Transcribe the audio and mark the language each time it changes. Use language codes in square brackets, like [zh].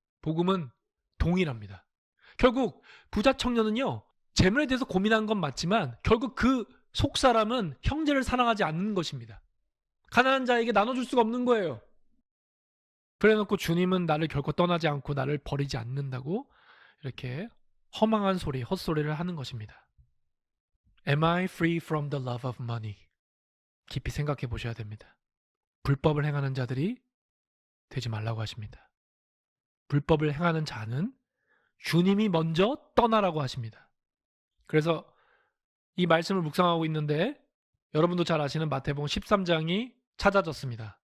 [ko] 복음은 동일합니다. 결국 부자 청년은요, 재물에 대해서 고민한 건 맞지만 결국 그 속사람은 형제를 사랑하지 않는 것입니다. 가난한 자에게 나눠줄 수가 없는 거예요. 그래놓고 주님은 나를 결코 떠나지 않고 나를 버리지 않는다고 이렇게 허망한 소리, 헛소리를 하는 것입니다. [en] Am I free from the love of money? [ko] 깊이 생각해 보셔야 됩니다. 불법을 행하는 자들이 되지 말라고 하십니다. 불법을 행하는 자는 주님이 먼저 떠나라고 하십니다. 그래서 이 말씀을 묵상하고 있는데 여러분도 잘 아시는 마태복음 13장이 찾아졌습니다.